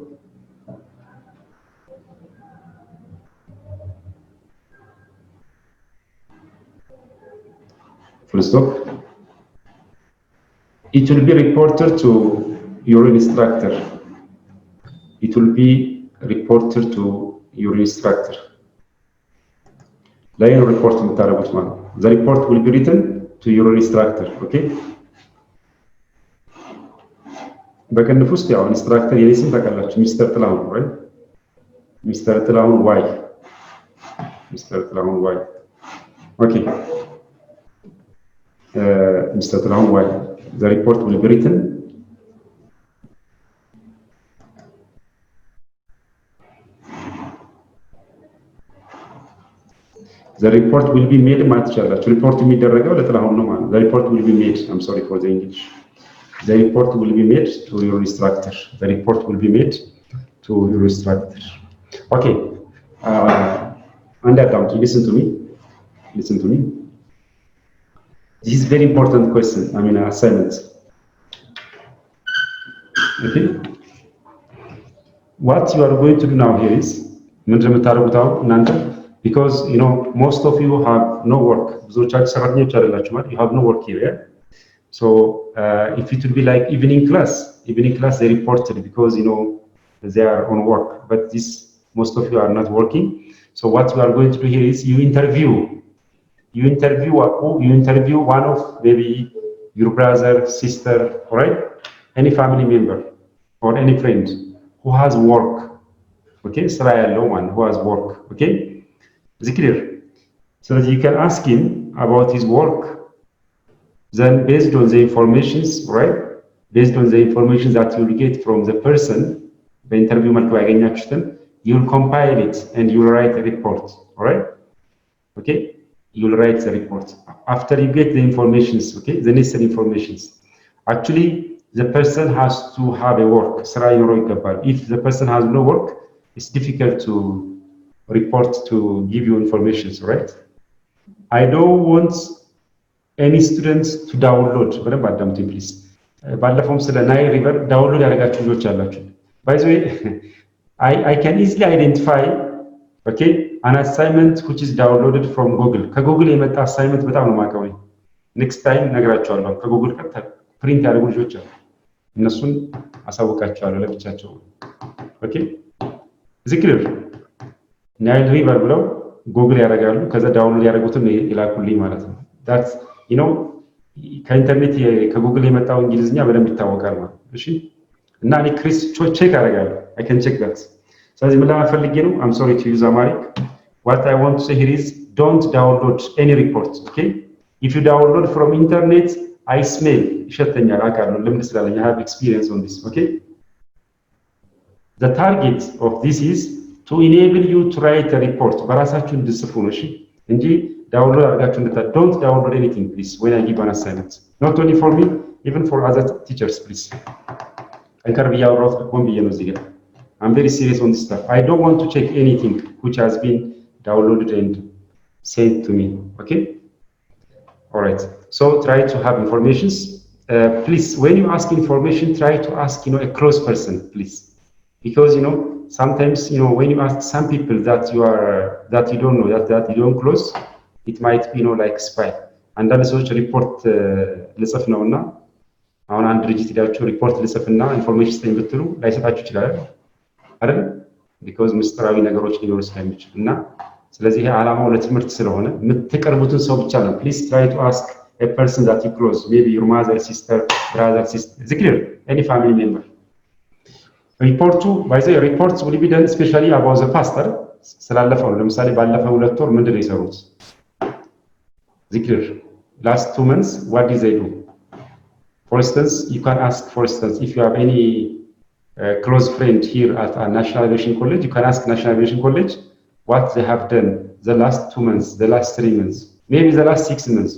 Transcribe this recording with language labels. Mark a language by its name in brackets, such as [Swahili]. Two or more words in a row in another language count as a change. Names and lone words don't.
[English] It will be reported to your instructor. Line report [Amharic] የምታደርጉት ማለት ነው። [English] The report will be written to your instructor. Okay? [Amharic] በቅንፍ ውስጥ ያው ኢንስትራክተር የኔ ስም ታውቃላችሁ ሚስተር ጥላሁን right? [English] Mister ጥላሁን why okay Mister ጥላሁን why the report will be written the report will be made [Amharic] ማለት ይችላልችሁ ሪፖርት የሚደረገው ለጥላሁን ነው ማለት [English] the report will be made I'm sorry for the English the report will be made to your instructor okay and listen to me this is very important question assignment okay what you are going to do now here is [Amharic] ምንድን ነው የምታደርጉት አሁን እናንተ [English] because most of you have no work [Amharic] ብዙዎቻችሁ ሰራተኞች አይደላችሁ ማለት [English] you have no work here yeah? So if it will be like evening class they reported because they are on work but most of you are not working so what you are going to do here is you interview one of maybe your brother sister right any family member or any friend who has work okay [Amharic] ስራ ያለው [English] one who has work okay is it clear so that you can ask him about his work then based on the information that you will get from the person the interview [Amharic] መልኩ ያገኛችሁትን [English] you will compile it and you will write a report all right okay you will write the report after you get the informations okay the necessary informations actually the person has to have a work [Amharic] ስራ ይኖረው ይገባል [English] if the person has no work it's difficult to report to give you information right I don't want any students to download [Amharic] በደንብ አዳምጡኝ [English] please [Amharic] ባለፈውም ስለ ናይል ሪቨር ዳውንሎድ ያደረጋችሁ ልጆች አላችሁ [English] by the way I can easily identify okay an assignment which is downloaded from Google [Amharic] ከጉግል የመጣ assignment በጣም ነው ማቀው [English] next time [Amharic] ነግራችኋለሁ ከጉግል ቀጥታ ፕሪንት ያደረጉ ልጆች አሉ እነሱን አሳውቃችኋለሁ ለብቻቸው okay ዚክር ናይል ሪቨር ብለው ጉግል ያደርጋሉ ከዛ ዳውንሎድ ያደረጉትን ይላኩልኝ ማለት ነው that's ከኢንተርኔት ከጉግል የመጣው እንግሊዝኛ በደንብ ይታወቃል ማለት እሺ እና እኔ ክሪስ ቼክ አደርጋለሁ [English] I can check that [Amharic] ስለዚህ ምን ለማፈልግ ነው [English] I'm sorry to use Amharic what I want to say here is don't download any report okay if you download from internet I smell [Amharic] ይሸተኛል አውቃለሁ ልምድ ስላለኝ [English] I have experience on this okay the target of this is to enable you to write a report [Amharic] በራሳችሁ እንድጽፉ ነው እሺ እንጂ [English] download አድርጋችሁ don't download anything please when I give an assignment not only for me even for other teachers please አንከር [Amharic] ቢያወራው ቆም ብዬ ነው እዚህ ጋር [English] I'm very serious on this stuff I don't want to check anything which has been downloaded and sent to me okay all right so try to have informations please when you ask information try to ask a close person please because sometimes when you ask some people that you don't know that you don't close it might be like spy [Amharic] አንዳንድ ሰዎች ሪፖርት ልጽፍ ነውና አሁን አንድ ድርጅት ሄዳችሁ ሪፖርት ልጽፍና ኢንፎርሜሽን ስጠኝ ብትሉ ላይሰጣችሁ ይችላል አይደል because ምስጥራዊ ነገሮች ሊኖሩ ስለሚችሉ እና ስለዚህ ዓላማው ለትምህርት ስለሆነ የምትቀርቡትን ሰው ብቻ ነው [English] please try to ask a person that you close, maybe your mother, sister, brother, sister, it's clear, any family member. Report to, by the reports will be done especially about the pastor. [Amharic] ስላለፈው ለምሳሌ ባለፈው 2 ወር ምንድን ነው የሰሩት? Zikr. [English] Last 2 months, what did they do? For instance, you can ask, for instance, if you have any close friend here at a National Aviation College, you can ask National Aviation College what they have done the last 2 months, the last 3 months, maybe the last 6 months.